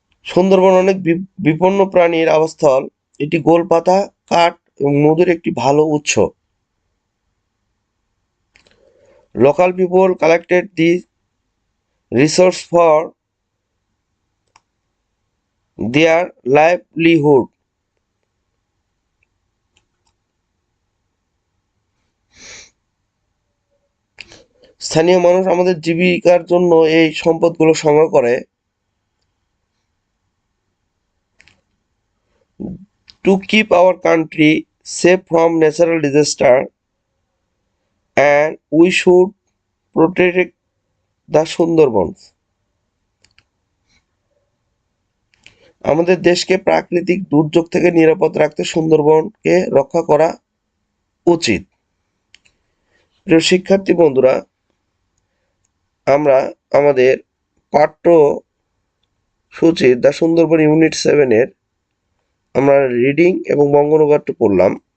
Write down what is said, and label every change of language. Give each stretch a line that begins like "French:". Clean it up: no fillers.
Bangla: সুন্দরবন অনেক বিপন্ন প্রাণীর আবাসস্থল। এটি গোলপাতা, কাঠ এবং মধুর একটি ভালো উৎস।
English: Local people collected the resource for their livelihood.
Bangla: স্থানীয় মানুষ আমাদের জীবিকার জন্য এই সম্পদগুলো সংগ্রহ করে।
English: To keep our country safe from natural disaster, and we should protect the Sundarbans.
Bangla: আমাদের দেশকে প্রাকৃতিক দুর্যোগ থেকে নিরাপদ রাখতে সুন্দরবনকে রক্ষা করা উচিত। প্রিয় শিক্ষার্থী বন্ধুরা, আমরা আমাদের পাঠ্য সূচির দ্য সুন্দরবন ইউনিট 7-এর আমরা রিডিং এবং বঙ্গানুবাদটি পড়লাম।